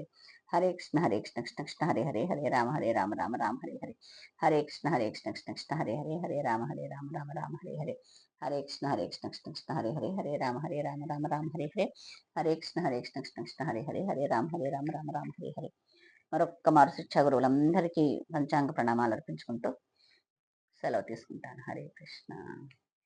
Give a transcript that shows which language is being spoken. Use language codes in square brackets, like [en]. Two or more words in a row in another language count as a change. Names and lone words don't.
[te] హరే కృష్ణ, హరే కృష్ణ, కృష్ణ కృష్ణ హరే హరే, హరే రామ హరే హరే. హరే కృష్ణ, హరే కృష్ణ, కృష్ణ కృష్ణ హరే హరే, హరే రామ హరే హరే. హరే కృష్ణ, హరే కృష్ణ, కృష్ణ కృష్ణ హరే హరే, హరే రామ హరే హరే. హరే కృష్ణ, హరే కృష్ణ, కృష్ణ కృష్ణ హరే హరే, హరే రామ హరే హరే. మరొక్క మారు శిక్షా గురువులందరికీ పంచాంగ ప్రణామాలు అర్పించుకుంటూ సెలవు తీసుకుంటాను. హరే కృష్ణ.